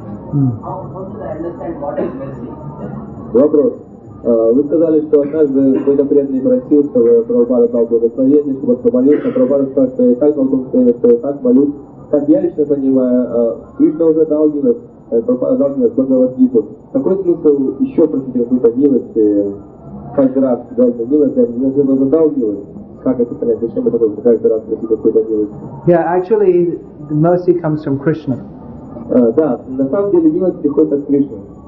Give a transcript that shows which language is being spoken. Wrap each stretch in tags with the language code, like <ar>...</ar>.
<en>How should I understand what is mercy?</en> <ru>Вопрос. Вы сказали, что однажды какой-то преданный просил, чтобы Прабхупада дал благословение, чтобы он помолился. Прабхупада сказал, что я так должен сказать, что я так молюсь. Как я лично понимаю, Кришна уже дал милость, Прабхупада дал милость Бхагавад-гиту. Какой смысл еще просить какую-то милость, каждый раз дать милость, если он уже дал милость? Как это понять? Зачем это нужно каждый раз просить какую-то милость?</ru> <en>Yeah, actually, the mercy comes from Krishna.</en> <ru>Да, на самом деле милость приходит от Кришны.</ru>